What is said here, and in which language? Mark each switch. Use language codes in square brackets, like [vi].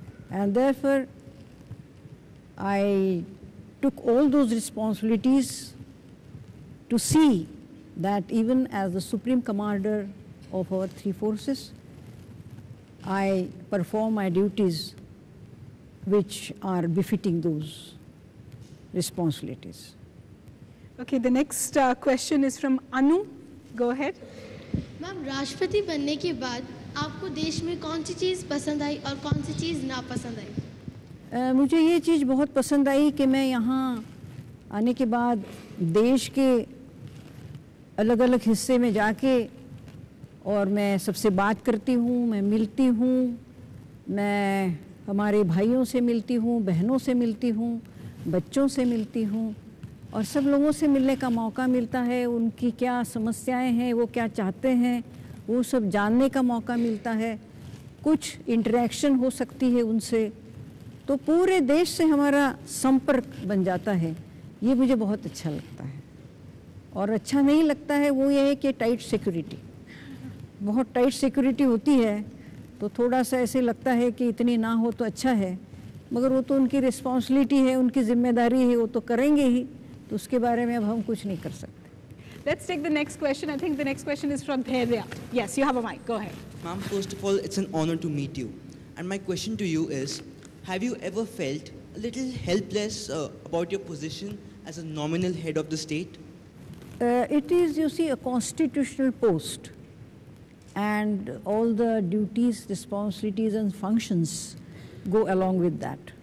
[en] And therefore, I took all those responsibilities to see that even as the Supreme Commander of our three forces, I perform my duties which are befitting those responsibilities. Okay, the next question is from Anu. Go ahead. [hi] Ma'am, राष्ट्रपति बनने के बाद आपको देश में कौन सी चीज़ पसंद आई और कौन सी चीज़ नापसंद आई? मुझे ये चीज़ बहुत पसंद आई कि मैं यहाँ आने के बाद देश के अलग अलग हिस्से में जाके और मैं सबसे बात करती हूँ, मैं मिलती हूँ, मैं हमारे भाइयों से मिलती हूँ, बहनों से मिलती हूँ, बच्चों से मिलती हूँ और सब लोगों से मिलने का मौका मिलता है। उनकी क्या समस्याएं हैं, वो क्या चाहते हैं, वो सब जानने का मौका मिलता है। कुछ इंटरेक्शन हो सकती है उनसे, तो पूरे देश से हमारा संपर्क बन जाता है। ये मुझे बहुत अच्छा लगता है। और अच्छा नहीं लगता है वो ये है कि टाइट सिक्योरिटी, बहुत टाइट सिक्योरिटी होती है तो थोड़ा सा ऐसे लगता है कि इतनी ना हो तो अच्छा है, मगर वो तो उनकी रिस्पॉन्सिबिलिटी है, उनकी जिम्मेदारी है, वो तो करेंगे ही, तो उसके बारे में अब हम कुछ नहीं कर सकते। [en] Let's take the next question. I think the next question is from Dhairya. Yes, you have a mic. Go ahead. Ma'am, first of all, it's an honor to meet you. And my question to you is, have you ever felt a little helpless about your position as a nominal head of the state? It is, you see, a constitutional post, and all the duties, responsibilities and functions go along with that.